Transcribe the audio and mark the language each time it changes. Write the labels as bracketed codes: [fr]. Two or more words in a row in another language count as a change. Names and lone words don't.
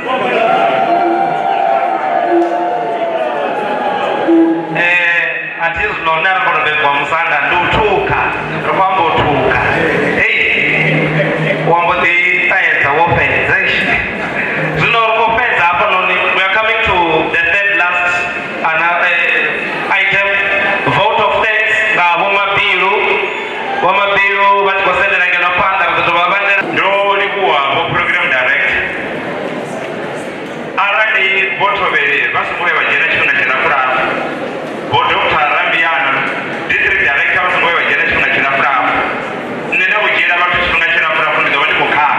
[ve] Athi zwino nṋe ri khou tou bebwa musanda ndi u thukha ri khou amba u thukha. Wa mbo ḓi ṱaedza wo fhedza zwino ri khou fhedza hafhanoni. [en] We are coming to the third last item, vote of thanks [ve] nga Vho [en] Mabilu. [ve] Vho Mabilu vha tshi khou sendela ngeno phanḓa ri ḓo tou vha vhaṋela. Ndo livhuwa vho [en] program director. [ve] Arali Vho Thovhele vha songo vhuya vha dzhena tshifhinga tshilapfulapfu, Vho Dr. Rambiana [en] district director [ve] vha songo vhuya vha dzhena tshifhinga tshilapfulapfu, nṋe nda vho dzhiela vhathu tshifhinga tshilapfulapfu ndi ḓo vha ndi khou khakha.